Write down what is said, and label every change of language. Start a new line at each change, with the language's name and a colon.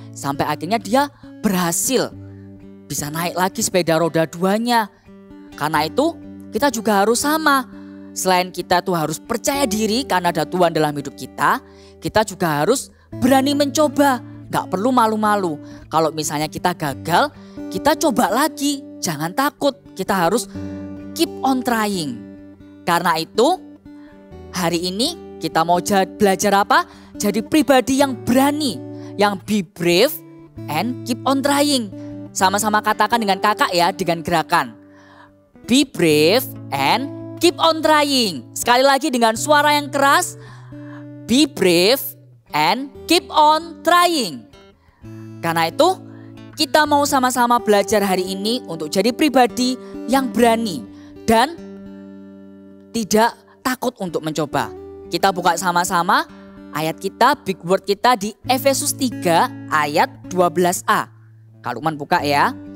Indonesian: Sampai akhirnya dia berhasil. Bisa naik lagi sepeda roda 2-nya. Karena itu kita juga harus sama. Selain kita tuh harus percaya diri karena ada Tuhan dalam hidup kita, kita juga harus berani mencoba. Gak perlu malu-malu. Kalau misalnya kita gagal, kita coba lagi. Jangan takut, kita harus
English: keep on trying.
Indonesian: Karena itu, hari ini kita mau belajar apa? Jadi pribadi yang berani, yang
English: be brave and keep on trying.
Indonesian: Sama-sama katakan dengan kakak ya, dengan gerakan.
English: Be brave and keep on trying.
Indonesian: Sekali lagi dengan suara yang keras.
English: Be brave and keep on trying.
Indonesian: Karena itu kita mau sama-sama belajar hari ini untuk jadi pribadi yang berani dan tidak takut untuk mencoba. Kita buka sama-sama ayat kita, big word kita di Efesus 3 ayat 12a. Kak Lukman buka ya.